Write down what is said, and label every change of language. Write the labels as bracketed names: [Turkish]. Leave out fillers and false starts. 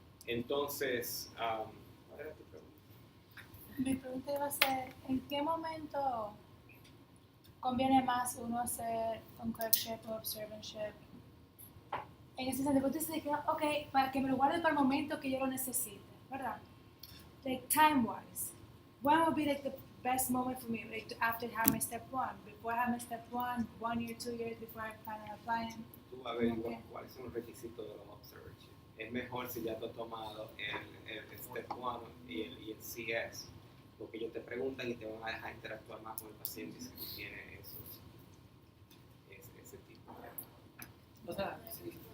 [Spanish] Entonces, ¿cuál era tu pregunta? Mi pregunta iba a ser, ¿en qué momento conviene más uno hacer un clerkship o observantship? En ese sentido, tú dices que, ok, para que me lo guarde para el momento que yo lo necesite, ¿verdad? [English] Like, time-wise, when would be like the best moment for me, like after I have my step 1, before I have my step 1 year, 2 years before I plan on applying? [Spanish] Tú averiguas [English] Okay. [Spanish] cuáles son los requisitos de los observership. es mejor si ya tú has tomado el Step 1 y el CS, porque ellos te preguntan y te van a dejar interactuar más con el paciente si tú tienes ese tipo de... O sea, sí.